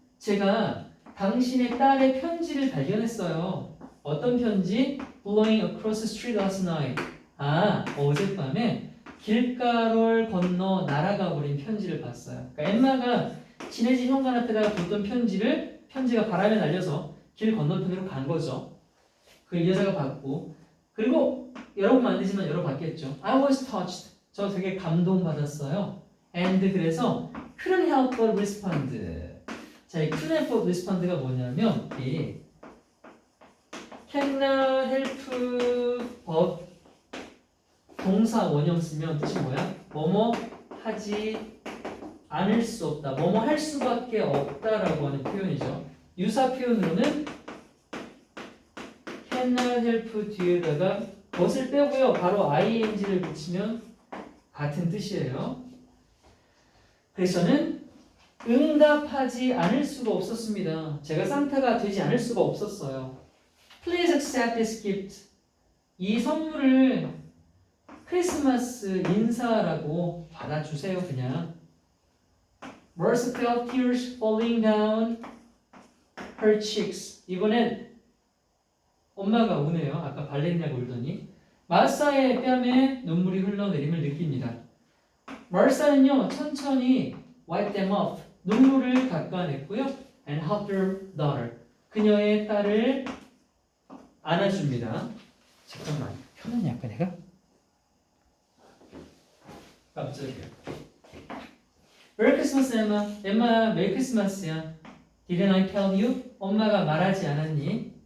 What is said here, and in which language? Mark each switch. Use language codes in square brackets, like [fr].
[ko] 제가 당신의 딸의 편지를 발견했어요. 어떤 편지? [en] Blowing across the street last night. [ko] 어젯밤에 길가를 건너 날아가 버린 편지를 봤어요. 그러니까 엠마가 지네 집 현관 앞에다가 뒀던 편지가 바람에 날려서 길 건너편으로 간 거죠. 그 여자가 봤고, 그리고 열어보면 안 되지만 열어봤겠죠. [en] I was touched. [ko] 저 되게 감동받았어요. [en] And [ko] 그래서 [en] couldn't help but respond. [ko] 자, 이 [en] couldn't help but respond [ko] 가 뭐냐면 이 cannot help but 동사 원형 쓰면 뜻이 뭐야? 뭐뭐 하지 않을 수 없다. 뭐뭐 할 수밖에 없다라고 하는 표현이죠. 유사 표현으로는 cannot help 뒤에다가 것을 빼고요. 바로 ing를 붙이면 같은 뜻이에요. 그래서 저는 응답하지 않을 수가 없었습니다. 제가 산타가 되지 않을 수가 없었어요. [en] Please accept this gift. [ko] 이 선물을 크리스마스 인사라고 받아주세요. 그냥. [en] Martha felt tears falling down her cheeks. [ko] 이번엔 엄마가 우네요. 아까 발렌이라고 울더니 마사의 뺨에 눈물이 흘러내림을 느낍니다. 마사는요 천천히 [en] wipe them off. [ko] 눈물을 닦아냈고요. [en] And hugged her daughter. [ko] 그녀의 딸을 안아줍니다. 잠깐만. 켜놨냐 아까 내가? 깜짝이야. 메리 크리스마스 엠마. 엠마 메리 크리스마스야. [en] Didn't I tell you? [ko] 엄마가 말하지 않았니?